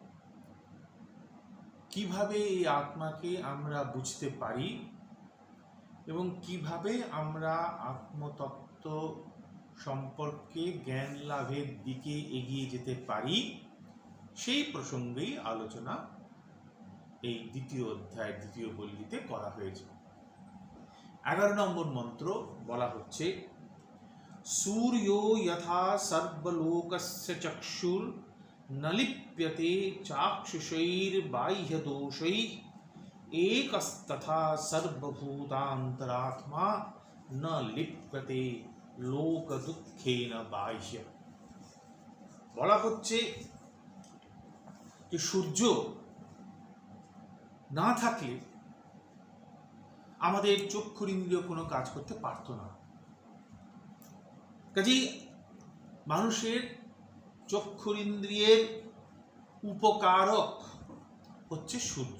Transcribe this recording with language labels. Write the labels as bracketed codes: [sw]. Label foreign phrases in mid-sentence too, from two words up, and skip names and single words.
[bn] কিভাবে এই আত্মাকে আমরা বুঝতে পারি এবং কিভাবে আমরা আত্মতত্ত্ব সম্পর্কে জ্ঞান লাভের দিকে এগিয়ে যেতে পারি, সেই প্রসঙ্গেই আলোচনা এই দ্বিতীয় অধ্যায়ের দ্বিতীয় বল্লীতে করা হয়েছে। 11 নম্বর মন্ত্র বলা হচ্ছে, [sa] सूर्यो यथा सर्वलोकस्य चक्षुर न लिप्यते चाक्षुषैर्बाह्यदोषैः एकस्तथा सर्वभूतान्तरात्मा न लिप्यते लोक दुःखेन बाह्य। [bn] বলা হচ্ছে যে সূর্য না থাকলে আমাদের চক্ষুরিন্দ্রিয় কোনো কাজ করতে পারত না। কাজেই মানুষের চক্ষুরিন্দ্রিয়ের উপকারক হচ্ছে সূর্য।